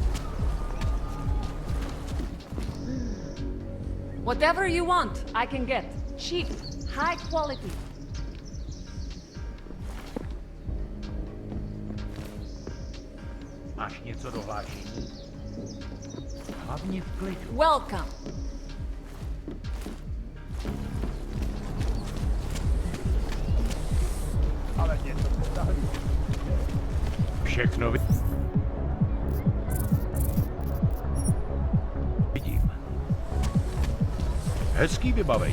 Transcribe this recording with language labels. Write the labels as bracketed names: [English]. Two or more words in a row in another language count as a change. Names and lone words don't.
[English] Whatever you want, I can get. Cheap, high quality. [Czech] Máš něco do hlášení? Hlavně v klidu. [English] Welcome. [Czech] Ale něco postaví. Všechno vidím. Hezký vybavení.